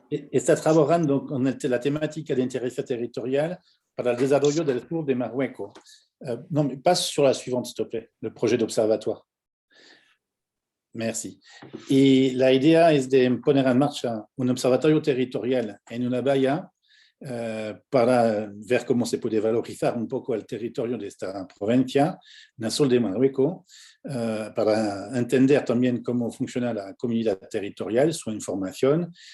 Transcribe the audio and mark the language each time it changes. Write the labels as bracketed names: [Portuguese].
[Spanish] Está trabajando con la temática de interés territorial para el desarrollo del sur de Marruecos. [French] Non, mais passe sur la suivante, s'il te plaît, le projet d'observatoire. Merci. [Spanish] Y la idea es de poner en marcha un observatorio territorial en una bahía para ver cómo se puede valorizar un poco el territorio de esta provincia, en el sur de Marruecos, para entender también cómo funciona la comunidad territorial, su información,